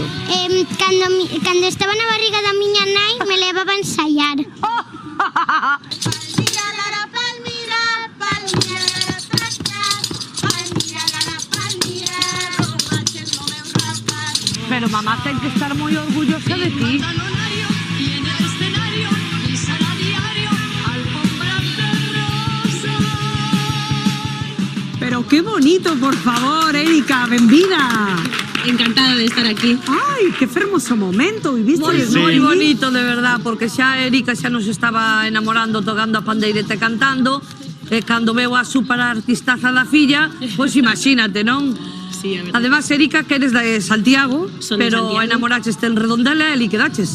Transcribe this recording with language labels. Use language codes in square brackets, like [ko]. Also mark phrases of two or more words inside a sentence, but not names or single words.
[gl] Cando estaba na barriga da miña nai, me levaba a ensaiar. Pero mamá ten que estar moi orgullosa de ti. Pero qué bonito, por favor, Erika, benvida. Encantada de estar aquí. [es] Ay, qué hermoso momento viviste. [gl] Moi bonito, de verdad, porque xa Erika xa nos estaba enamorando tocando a pandeireta e cantando. E cando veo a super artistaza da filla, pois imagínate, non? Sí, a verdad. Además, Erika, que eres de Santiago, pero enamoraches en Redondela e li quedaches.